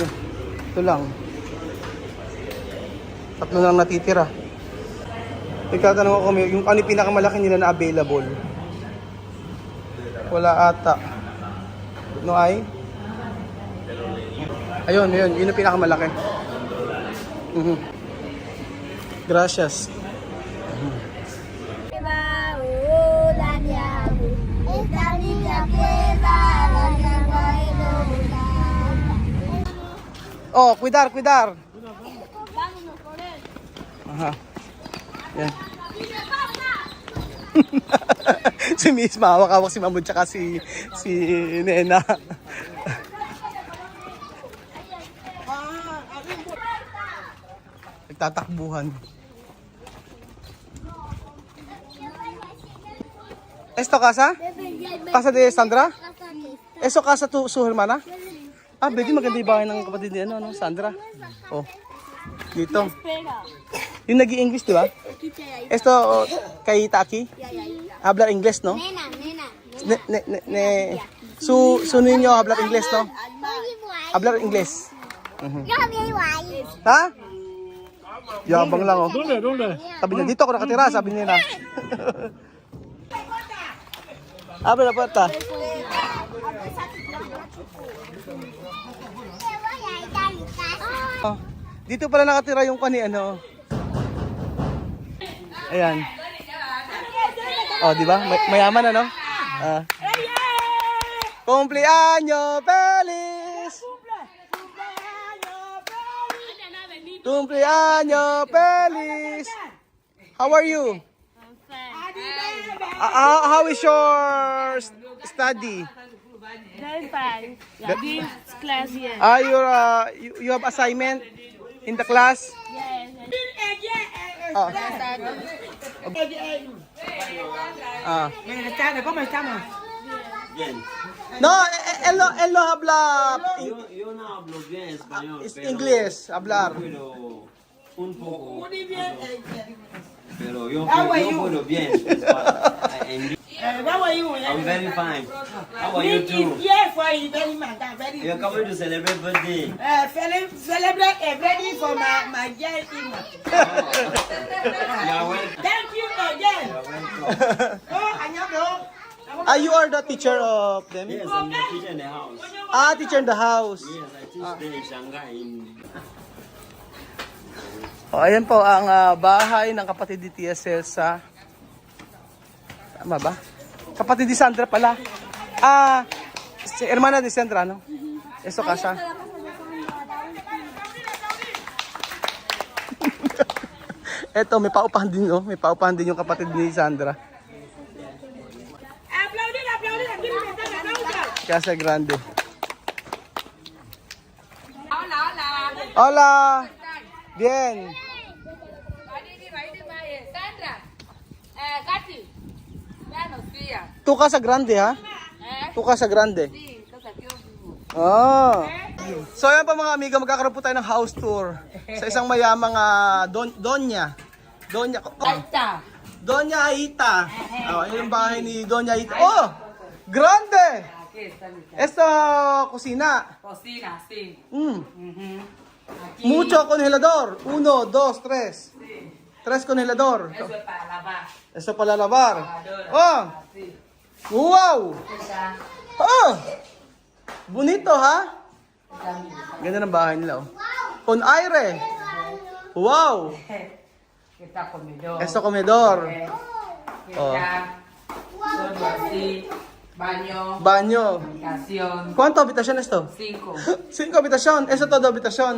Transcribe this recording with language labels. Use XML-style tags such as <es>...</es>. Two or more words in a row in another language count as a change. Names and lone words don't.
<tl>Ito lang. 3 na lang natitira. Ikatanong ako kami, yung ano yung pinakamalaki nila na available? Wala ata. No ay? Ayun, yun yung pinakamalaki.</tl> <es>Gracias. Oh, cuidar.</es> <tl>Aha. Yan. Si Miss, mahawak-hawak si Mamud tsaka si Nena. Nagtatakbuhan.</tl> <es>Esto casa? Casa de Sandra? Eso casa tu su hermana?</es> <tl>Pwede maganda yung bahay ng kapatid niya, no, Sandra. Oh. Dito. Yung nag-i-English, di ba?</tl> <es>Esto kay Taki? Habla English, no? Nena. Su ninyo hablar Ingles, no? Hablar Ingles. Ha?</es> <tl>Yabang lang, oh.</tl> <es>¿Dónde?</es> <tl>Sabi niya, dito ako nakatira, sabi nila.</tl> <es>Abre la puerta.</es> <tl>Oh, dito pala nakatira yung kani ano. Ayan. Oh, di ba? Mayaman ano? Ah.</tl> <es>Cumpleaños feliz. Cumpleaños feliz.</es> <en>How are you? How is your study? Very fine. Yeah, this class here. You have assignment in the class? Yes. Ah. Ah.</en> <es>¿Cómo estamos? Bien. No, él no habla Yo no hablo bien español. es pero- inglés, hablar. Pero un poco. Pero yo</es> <en>How are you?</en> <es>puedo bien.</es> <en>How are you? I'm very fine. How are you too? Yes, for you, very much. Very You're coming to celebrate birthday. celebrate a ready for my dear Ima. You're welcome. Thank you again. You're welcome. Oh, anyado. You are the teacher of them? Yes, I'm the teacher in the house. Teacher in the house. Yes, I teach there in Shanghai.</en> <tl>O, ayan po ang bahay ng kapatid ni Tia Celsa. Tama ba? Kapatid ni Sandra pala.</tl> <es>Si hermana ni Sandra, no? Eso casa.</es> <tl>Eto, may paupahan din, no? May paupahan din yung kapatid ni Sandra.</tl> <es>Aplaudid, aplaudid. Aquí me están aplausos. Casa Grande. Hola, hola. Hola! Bien. Sandra, Katy, ya no fía. Tu Casa Grande, ha? Tu Casa Grande. Sí, estás aquí un vivo. Oh.</es> <tl>So ayan pa mga amiga, magkakaroon po tayo ng house tour sa isang mayamang Doña. Aita. Doña Aita. Oh, ayun yung bahay ni Doña Aita.</tl> <es>Oh! Grande! Aquí está mi casa. Esta cocina. Cocina, sí. Aquí. Mucho congelador. 1, 2, 3. 3 congelador. Eso es para lavar. Eso para lavar. Oh! Así. Wow! Esa, Oh! Bonito, ha? esa misma.</es> <tl>Ganda ng bahay nila,</tl> <es>oh. Con aire. Wow! Está comedor. Esto comedor. Oh. Está todo así. Baño. Baño. Habitación. ¿Cuánto habitación esto? 5. 5 habitación. Eso todo habitación.</es>